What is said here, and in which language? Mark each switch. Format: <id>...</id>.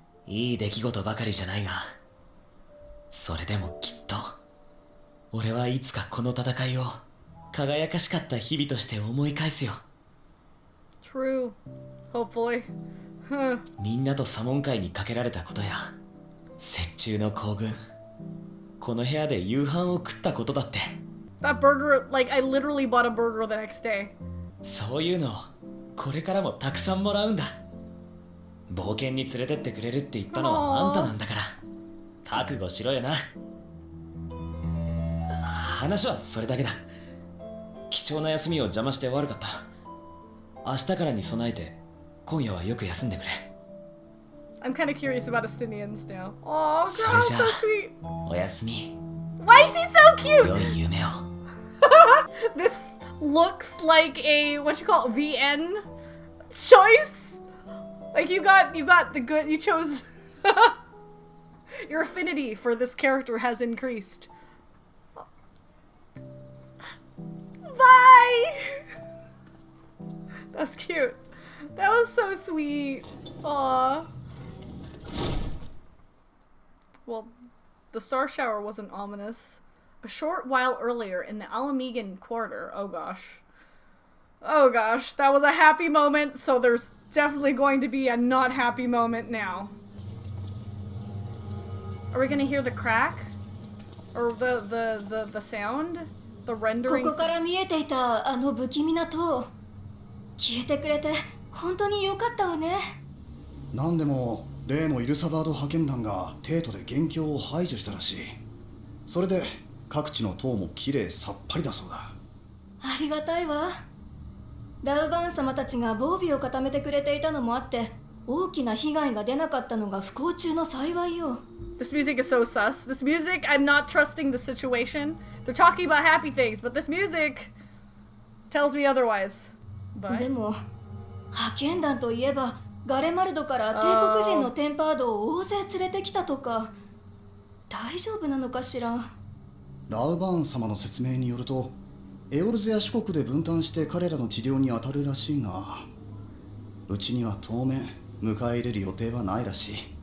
<ja>いい出来事ばかりじゃないが、それでもきっと俺はいつかこの戦いを輝かしかった日々として思い返すよ。</ja> <en>True. Hopefully. Huh.</en> <ja>みんなと左門会にかけられたことや雪中の行軍、この部屋で夕飯を食ったことだって。</ja> <en>That burger, like, I literally bought a burger the next day.</en> <ja>そういうのこれからもたくさんもらうんだ。冒険に連れてってくれるって言ったのはあんたなんだから覚悟しろよな。話はそれだけだ。貴重な休みを邪魔して悪かった。明日からに備えて今夜はよく休んでくれ。</ja> <en>I'm kind of curious about Estinians now. Aw, girl,</en> <ja>それじゃ</ja> <en>so</en> <ja>あ</ja> <en>sweet.</en> <ja>おやすみ。</ja> <en>Why is he so cute?</en> <ja>良い夢を。</ja> <en>This looks like a, what you call it, VN choice? Like you got the good, you chose, your affinity for this character has increased. Bye! That's cute. That was so sweet. Aww. Well, the star shower wasn't ominous. A short while earlier in the Alamegan quarter. Oh gosh. Oh gosh, that was a happy moment, so there's definitely going to be a not happy moment now. Are we gonna hear the crack? Or the sound? The</en> <ja>こ</ja> <en>rendering?</en> <ja>こから見えていたあの不気味な塔、消えてくれて本当に良かったわね。なんでも例のイルサバード派遣団が帝都で元凶を排除したらしい。それで各地の塔もきれいさっぱりだそうだ。ありがたいわ。ラウバーン様たちが防備を固めてくれていたのもあって大きな被害が出なかったのが不幸中の幸いよ。</ja> <en>This music is so sus. This music, I'm not trusting the situation. They're talking about happy things, but this music tells me otherwise.</en> <ja>で</ja> <en>But</en> <ja>も派遣団といえばガレマルドから帝国人のテンパードを大勢連れてきたとか。大丈夫なのかしら。ラウバーン様の説明によると、エオルゼア諸国で分担して彼らの治療に当たるらしいが、うちには当面迎え入れる予定はないらしい。</ja>